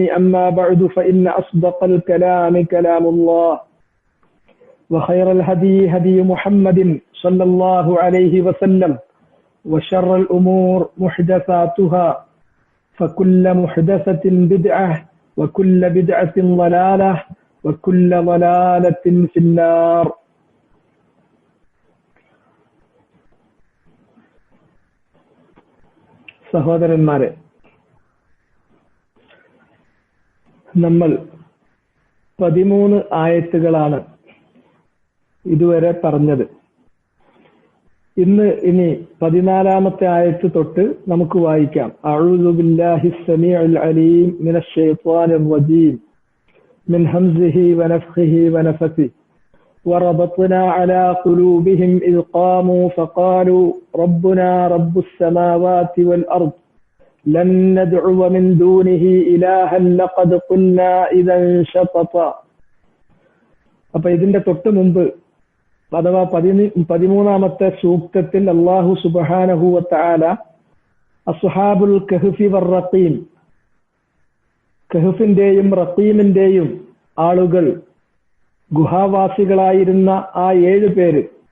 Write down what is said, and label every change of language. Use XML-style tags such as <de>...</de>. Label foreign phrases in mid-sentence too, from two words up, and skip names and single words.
<ar>أما بعد، فإن أصدق الكلام كلام الله، وخير الهدي هدي محمد صلى الله عليه وسلم، وشر الأمور محدثاتها، فكل محدثة بدعة وكل بدعة ضلالة وكل ضلالة في النار.</ar> <ml>സഹോദരന്മാരെ, നമ്മൾ 13 ആയത്തുകളാണ് ഇതുവരെ പറഞ്ഞത്. ഇനി 14ാമത്തെ ആയത്ത് തൊട്ട് നമുക്ക് വായിക്കാം.</ml> <ar>أعوذ بالله السميع العليم من الشيطان الرجيم من همزه ونفخه ونفثه وربطنا على قلوبهم إذ قاموا فقالوا ربنا رب السماوات والأرض لن ندعو من دونه إلها لقد قلنا إذا شططا.</ar> <ml>അപ്പൊ ഇതിന്റെ തൊട്ട് മുമ്പ് അഥവാ 13ാമത്തെ സൂക്തത്തിൽ</ml> <ar>الله سبحانه وتعالى أصحاب الكهف والرقيم,</ar> <ml>കഹ്ഫിന്റെയും റഖീമിന്റെയും ആളുകൾ, ഗുഹാവാസികളായിരുന്ന ആ 7 പേര്,</ml>